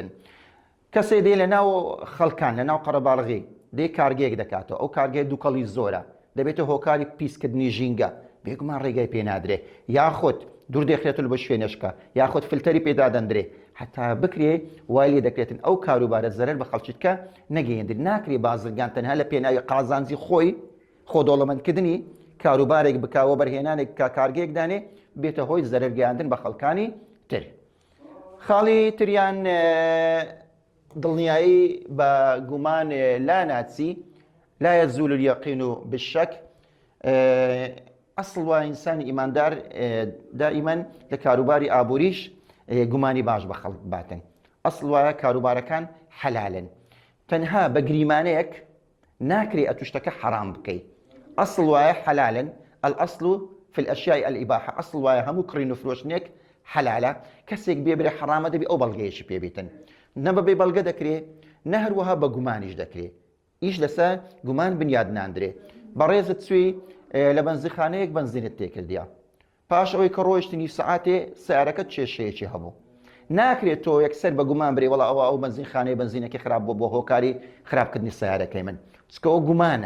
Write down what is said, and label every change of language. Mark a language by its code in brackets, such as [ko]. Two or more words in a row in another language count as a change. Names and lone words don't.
[ckb] کەسێ دێ لە ناو خەڵکان لە ناو قەرەباڵغی دێ کارگەیەک دەکاتەوە ئەو کارگەی دووکەڵی زۆرە دەبێتە هۆکاری پیسکردنی ژینگە بێگومان ڕێگای پێ نادرێ یاخود دوور دەخرێت بە شوێنشکە یاخود فلتەری پێدا دەندرێ حتا بکرێ وای لێ دەکرێتن ئەو کاروبارە زەرەر بە خەڵکیتکە نەگەیەندر ناکرێ بازرگان تەنها لە پێناوی قازانجی خۆی خۆ دەوڵەمەندکردنی کاروبارێک بکاوە بەرهێنانێک کە کارگەیەک دانێ بێتە هۆی زەرەر گەیاندن بە خەڵکانی تر. خاڵی تریان دڵنیایی بە گومان لا ناچی [ar] لا يزول اليقين بالشك. [ckb] ئەسڵ وە ئینسانی ئیماندار دائیمەن لە کاروباری ئابووریش گومانی باش بە خەڵک باتن. ئەسڵ وایە کاروبارەکان حەلالن تەنها بە گریمانەیەک ناکرێ ئەتوشتەکە حەرام بکەیت. ئەسڵ وایە حەلالن [ar] الأصل في الأشياء الإباحة. [ckb] ئەسڵ وایە هەموو کڕین و فرۆشتنێک حەلالە کەسێک بێبرێ حەرامە دەبێ ئەو بەڵگەیەشی پێبێتن نە بەبێ بەڵگە دەکرێ نە هەروەها بە گومانیش دەکرێ ئیش لەسەر گومان بنیاد ناندرێ. بەڕێزت سوێ لە بەنزیخانەیەک بەنزینت تێکردیا پاش ئەوەی کە ڕۆیشتنی سەعاتێ سیارەکەت کێشەیەکی هەبوو ناکرێت تۆ یەکسەر بە گومان برێ وەڵا ئەو بەنزینخانەی بەنزینەکەی خراپ بۆ هۆکاری خراپکردنی سیارەکەی من چکەوە گومانە.